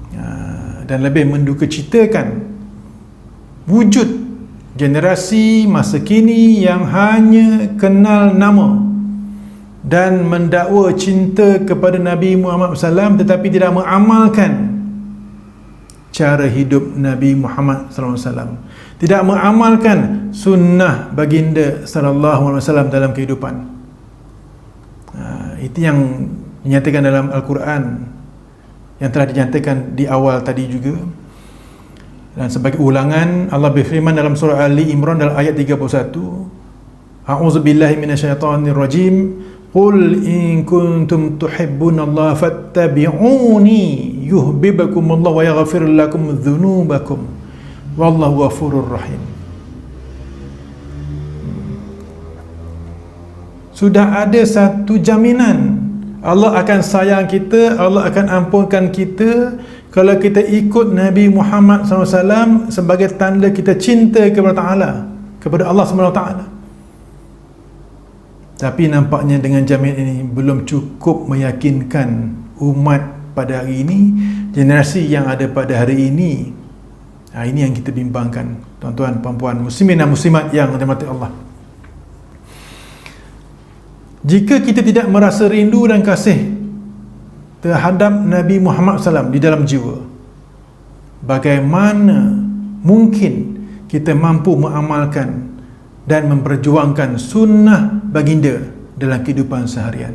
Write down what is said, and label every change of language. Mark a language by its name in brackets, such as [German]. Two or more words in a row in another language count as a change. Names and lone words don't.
[Malay] Dan dan lebih mendukacitakan wujud generasi masa kini yang hanya kenal nama dan mendakwa cinta kepada Nabi Muhammad SAW tetapi tidak mengamalkan cara hidup Nabi Muhammad SAW, tidak mengamalkan sunnah baginda [Arabic] صلى الله عليه وسلم [Malay] dalam kehidupan. Itu yang dinyatakan dalam Al-Quran, yang telah dinyatakan di awal tadi juga. Dan sebagai ulangan, Allah berfirman dalam surah Ali Imran dalam ayat 31, [Arabic] أعوذ بالله من الشيطان الرجيم قل إن كنتم تحبون الله فاتبعوني يحببكم الله ويغفر لكم ذنوبكم والله غفور رحيم. Sudah ada satu jaminan, Allah akan sayang kita, Allah akan ampunkan kita kalau kita ikut Nabi Muhammad SAW sebagai tanda kita cinta kepada Ta'ala, kepada Allah SWT. Tapi nampaknya dengan jaminan ini belum cukup meyakinkan umat pada hari ini, generasi yang ada pada hari ini. Ini yang kita bimbangkan, tuan-tuan, puan-puan, muslimin dan muslimat yang dirahmati Allah. Jika kita tidak merasa rindu dan kasih terhadap Nabi Muhammad SAW di dalam jiwa, bagaimana mungkin kita mampu mengamalkan dan memperjuangkan sunnah baginda dalam kehidupan seharian?